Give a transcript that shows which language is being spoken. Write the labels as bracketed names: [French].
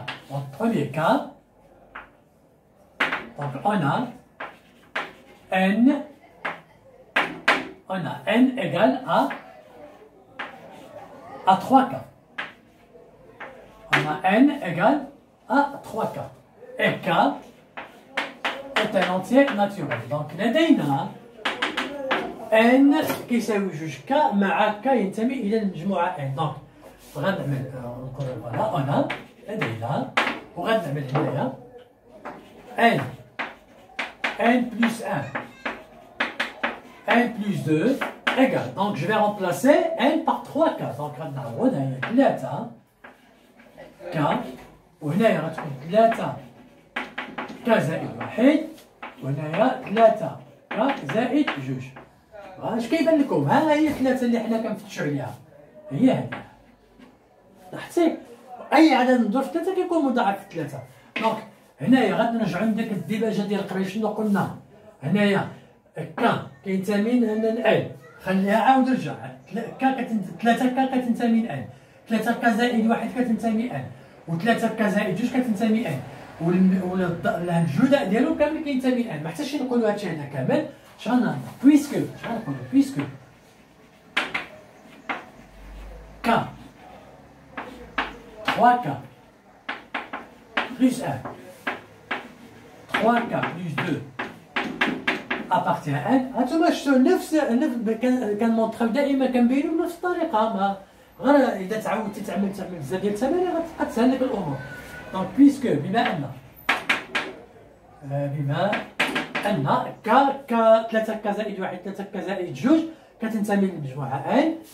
[French] Donc, premier cas, donc on a n égale à 3k. On a n égale à 3k. Et k est un entier naturel. [Arabic] Donc لدينا n كيساوي جوج k مع k ينتمي إلى المجموعة n. Donc غنعمل نقول فوالا [French] on a [Arabic] لدينا وغنعمل هنايا [French] n plus 1 n plus 2 égale. Donc je vais remplacer n par 3k. [Arabic] Donc غنعوض هي 3 k وهنايا غتكون 3 k زائد 1 وهنايا 3 k زائد 2. اش كيبان لكم؟ ها هي 3 اللي حنا كنفتشوا عليها، هي هذه. لاحظتي؟ اي عدد مضروب في 3 كيكون مضاعف في 3. دونك هنايا غادي نرجعوا لديك الديباجه ديال قبل. شنو قلنا؟ هنايا ك كينتمي لان خليها عاود رجع. 3 ك كتنتمي لان، 3 ك زائد 1 كتنتمي ان، و3 ك زائد 2 كتنتمي ان، والجداء ديالو كامل كينتمي لان. ما حتىش نقولوا هادشي هنا كامل. شغنقولوا [French] بويسكو ك 3k plus 1, 3k plus 2 appartient à n. [Arabic] هانتوما شفتوا نفس كنمونطريو دائما كنبينو بنفس الطريقه. ما غير اذا تعودتي تعمل بزاف ديال التمارين غتسهل لك الامور. دونك بيسكو بما ان ك 3 ك زائد 1 3 ك زائد 2 كتنتمي للمجموعه n.